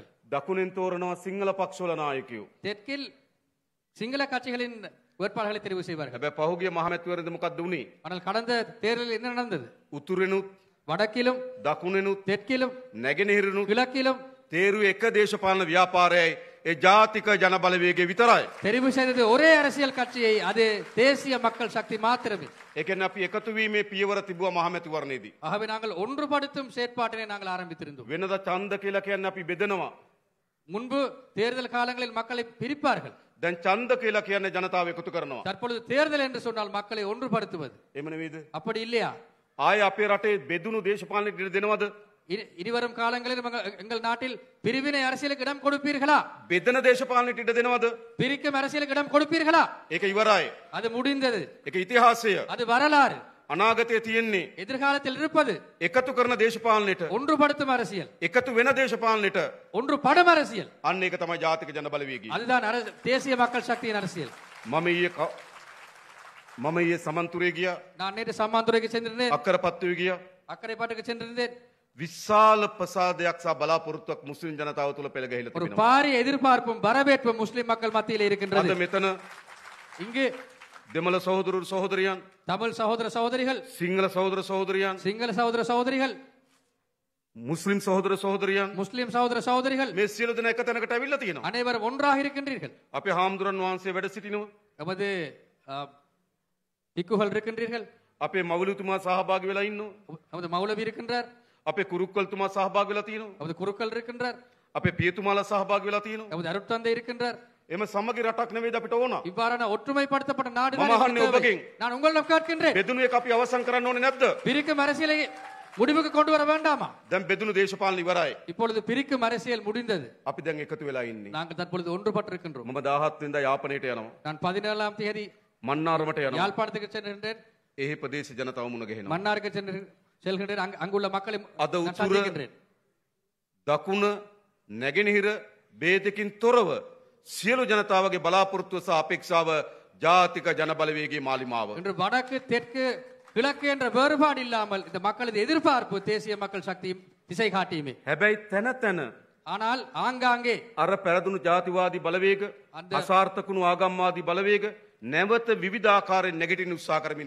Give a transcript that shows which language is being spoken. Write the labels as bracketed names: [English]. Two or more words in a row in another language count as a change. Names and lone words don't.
[Sinhala] දකුණෙන් තෝරනවා සිංහල පක්ෂවල නායකයෝ. [Tamil] தெற்கில் சிங்கள கட்சிகளின் வேட்பாளர்களை தெரிவு செய்வார்கள். [Sinhala] හැබැයි පහුගිය මහමැතිවරණයේදී මොකක්ද වුනේ? [Tamil] ஆனால் கடந்த தேர்தலில் என்ன நடந்தது? [Sinhala] උතුරෙනුත් [Tamil] வடக்கிலும் [Sinhala] දකුණෙනුත් [Tamil] தெற்கிலும் [Sinhala] නැගෙනහිරිනුත් [Tamil] கிழக்கிலும் [Sinhala] තේරුවේ එක දේශපාලන ව්‍යාපාරයයි ඒ ජාතික ජන බලවේගය විතරයි. [Tamil] தெரிவு செய்தது ஒரே அரசியல் கட்சியை, அது தேசிய மக்கள் சக்தி மாத்திரமே. [Sinhala] ඒ කියන්නේ අපි එකතු වීමේ පියවර තිබුවා මහමැතිවරණයේදී. [Tamil] ஆகவே நாங்கள் ஒன்றுபடுத்தும் செயற்பாட்டினை நாங்கள் ஆரம்பித்திருந்தோம். [Sinhala] වෙනදා ඡන්ද කියලා කියන්නේ අපි බෙදනවා. [Tamil] முன்பு தேர்தல் காலங்களில் மக்களை பிரிப்பார்கள். [Sinhala] දැන් ඡන්ද කියලා කියන්නේ ජනතාව එකතු කරනවා. [Tamil] தற்பொழுது தேர்தல் என்று சொன்னால் மக்களை ஒன்றுபடுத்துவது. [Sinhala] එහෙම නෙවෙයිද? [Tamil] அப்படி இல்லையா? [Sinhala] ආයේ අපේ රටේ බෙදුණු දේශපාලනයට ඉඩ දෙනවද? [Tamil] இனிவரும் காலங்களில் எங்கள் நாட்டில் பிரிவினை அரசியலுக்கு இடம் கொடுப்பீர்களா? [Sinhala] බෙදන දේශපාලනයට ඉඩ දෙනවද? [Tamil] பிரிக்கும் அரசியலுக்கு இடம் கொடுப்பீர்களா? [Sinhala] ඒක ඉවරයි. [Tamil] அது முடிந்தது. [Sinhala] ඒක ඉතිහාසය. [Tamil] அது வரலாறு. [Sinhala] අනාගතයේ තියෙන්නේ [Tamil] எதிர்காலத்தில் இருப்பது [Sinhala] එකතු කරන දේශපාලනයට, [Tamil] ஒன்றுபடுத்தும் அரசியல், [Sinhala] එකතු වෙන දේශපාලනයට. [Tamil] ஒன்றுபடும் அரசியல். [Sinhala] අන්න ඒක තමයි ජාතික ජන බලවේගය. [Tamil] அதுதான் தேசிய மக்கள் சக்தியின் அரசியல். [Sinhala] මම ඊයේ සමන්තුරේ ගියා. [Tamil] நான் நேற்று சம்மாந்துறைக்கு சென்றிருந்தேன், [Sinhala] අක්කරපත්තුවේ ගියා. [Tamil] அக்கரைப்பாட்டுக்கு சென்றிருந்தேன். [Sinhala] විශාල ප්‍රසාදයක් සහ බලාපොරොත්තුවක් මුස්ලිම් ජනතාව තුළ පෙළ ගැහිලා [Tamil] ஒரு [Sinhala] තිබෙනවා. [Tamil] பாரிய எதிர்பார்ப்பும் வரவேற்பும் முஸ்லிம் மக்கள் மத்தியில் [Sinhala] අද [Tamil] இருக்கின்றது. [Sinhala] මෙතන [Tamil] இங்கு [Sinhala] දෙමළ සහෝදරු සහෝදරියන්, [Tamil] தமிழ் சகோதர சகோதரிகள், [Sinhala] සිංහල සහෝදර සහෝදරියන්, [Tamil] சிங்கள சகோதர சகோதரிகள், [Sinhala] මුස්ලිම් සහෝදර සහෝදරියන් [Tamil] முஸ்லிம் சகோதர சகோதரிகள் [Sinhala] මේ සියලු දෙනා එක තැනකට ඇවිල්ලා තියෙනවා. [Tamil] அனைவரும் ஒன்றாக இருக்கின்றீர்கள். [Sinhala] අපේ හාමුදුරන් වහන්සේ වැඩ සිටිනවා. [Tamil] நமது பிக்குகள் இருக்கின்றீர்கள், [Sinhala] අපේ මවුලුතුමා සහභාගී වෙලා ඉන්නවා. [Tamil] நமது மௌலவி இருக்கின்றார், [Sinhala] අපේ කුරුක්කල්තුමා සහභාගී වෙලා තියෙනවා. [Tamil] நமது குருக்கள் இருக்கின்றார், [Sinhala] අපේ පියතුමාලා සහභාගී වෙලා තියෙනවා. [Tamil] நமது அருட்தந்தை இருக்கின்றார். [Sinhala] එම සමගි රටක් නෙවෙයිද අපිට ඕන? [Tamil] இவ்வாறான ஒற்றுமைப்படுத்தப்பட்ட நாடு [Sinhala] මම අහන්නේ ඔබගෙන්. [Tamil] நான் உங்களிடம் கேட்கின்றேன், [Sinhala] බෙදුණු එක අපි අවසන් කරන්න ඕනේ නැද්ද? [Tamil] பிரிக்கும் அரசியலை முடிவுக்கு கொண்டு வர வேண்டாமா? [Sinhala] දැන් බෙදුණු දේශපාලන ඉවරයි. [Tamil] இப்பொழுது பிரிக்கும் அரசியல் முடிந்தது. [Sinhala] අපි දැන් එකතු වෙලා ඉන්නේ. [Tamil] நாங்கள் தற்பொழுது ஒன்றுபட்டிருக்கின்றோம். [Sinhala] මම 17 වෙනිදා යාපනයට යනවා. [Tamil] நான் 17ஆம் தேதி [Sinhala] මන්නාරමට යනවා. [Tamil] யாழ்ப்பாணத்துக்கு சென்றிருந்தேன், [Sinhala] එහි ප්‍රදේශ ජනතාව මුණ ගැහෙනවා. [Tamil] மன்னாருக்கு செல்கின்றேன். அங்குள்ள மக்களை [Sinhala] අද [Tamil] நான் [Sinhala] උතුර [Tamil] சந்திக்கின்றேன். [Sinhala] දකුණ නැගෙනහිර ભેදකින් තොරව සියලු ජනතාවගේ බලාපොරොත්තුව සහ අපේක්ෂාව ජාතික ජන බලවේගයේ මාලිමාව. [Tamil] இன்று வடக்கு தெற்கு கிழக்கு என்ற வேறுபாடு இல்லாமல் இந்த மக்களது எதிர்பார்ப்பு தேசிய மக்கள் சக்தியும் திசை காட்டியுமே. [Sinhala] හැබැයි තැන තැන [Tamil] ஆனால் ஆங்காங்கே [Sinhala] අර පැරදුණු ජාතිවාදී බලවේග අන්ද- අසාර්ථකුණු ආගම්වාදී බලවේග නැවත විවිධාකාරයෙන් නැගිටින්න උත්සාහ කරමින්